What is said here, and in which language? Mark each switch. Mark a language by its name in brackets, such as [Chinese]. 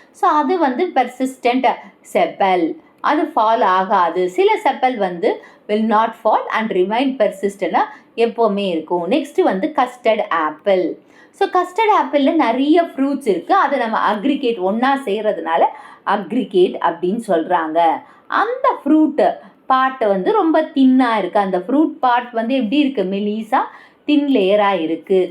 [Tamil] So அது வந்து Persistent chappal, அது ஃபால் ஆகாது. சில செப்பல் வந்து [English] will not fall and remain persistent, [Tamil] எப்போவுமே இருக்கும். [English] Next வந்து custard apple. [Tamil] ஸோ கஸ்டர்ட் ஆப்பிளில் நிறைய ஃப்ரூட்ஸ் இருக்குது. அதை நம்ம அக்ரிகேட் ஒன்றா செய்கிறதுனால அக்ரிகேட் அப்படின்னு சொல்கிறாங்க. அந்த ஃப்ரூட்டு பார்ட்டை வந்து ரொம்ப தின்னாக இருக்குது. அந்த ஃப்ரூட் பார்ட் வந்து எப்படி இருக்குது, மெலிசாக தின் லேயராக இருக்குது.